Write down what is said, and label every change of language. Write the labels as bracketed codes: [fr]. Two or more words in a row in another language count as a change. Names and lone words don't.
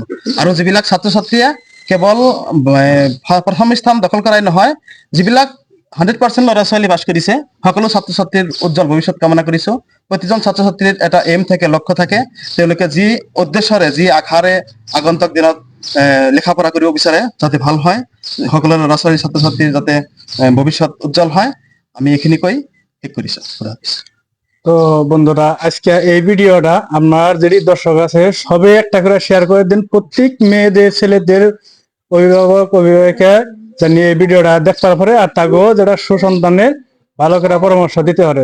[as] আৰু যিবিলাক ছাত্ৰ ছাত্ৰীয়ে কেৱল প্ৰথম স্থান দখল কৰাই নহয়, যিবিলাক 100% ল'ৰা ছোৱালী পাছ কৰিছে, সকলো ছাত্ৰ ছাত্ৰীৰ উজ্জ্বল ভৱিষ্যত কামনা কৰিছো। প্ৰতিজন ছাত্ৰ ছাত্ৰীৰ এটা এম থাকে, লক্ষ্য থাকে, তেওঁলোকে যি উদ্দেশ্যৰে, যি আশাৰে আগন্তুক দিনত লেখা পঢ়া কৰিব বিচাৰে যাতে ভাল হয়, সকলো ল'ৰা ছোৱালী ছাত্ৰ ছাত্ৰীৰ যাতে ভৱিষ্যত উজ্জ্বল হয়, আমি এইখিনি কৈ শেষ কৰিছো। [bn] তো বন্ধুরা, আজকে এই ভিডিওটা আমার যেটি দর্শক আছে সবে একটা করে শেয়ার করে দিন, প্রত্যেক মেয়েদের ছেলেদের অভিভাবিকা জানিয়ে এই ভিডিওটা দেখবার পরে আর তাকেও যেটা সুসন্তানের ভালো করে পরামর্শ দিতে হবে।